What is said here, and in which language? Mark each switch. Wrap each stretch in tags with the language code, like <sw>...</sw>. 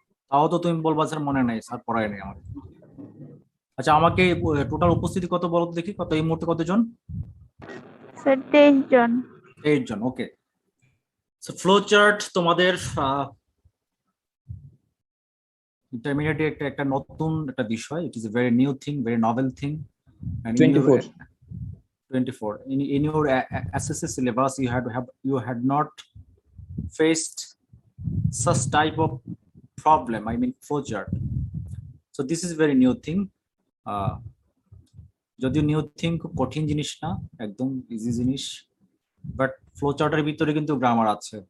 <bn>তাও তো তুমি বলবা স্যার মনে নাই, স্যার পড়ায় নাই আমাকে। আচ্ছা, আমাকে টোটাল উপস্থিতি কত বলো তো দেখি, কত এই মুহূর্তে কতজন? স্যার 23 জন। 8 জন, ওকে। ফ্লো চার্ট তোমাদের ইন্টারমিডিয়েটে একটা নতুন একটা বিষয়।</bn> <en>It is a very new thing, very novel thing. 24 in your SSC syllabus you had not faced such type of problem, I mean flowchart. So this is very new thing.</en> <bn>যদিও new thing খুব কঠিন জিনিস না, একদম easy জিনিস, but ফ্লোচার্টের ভিতরে কিন্তু grammar আছে।</bn>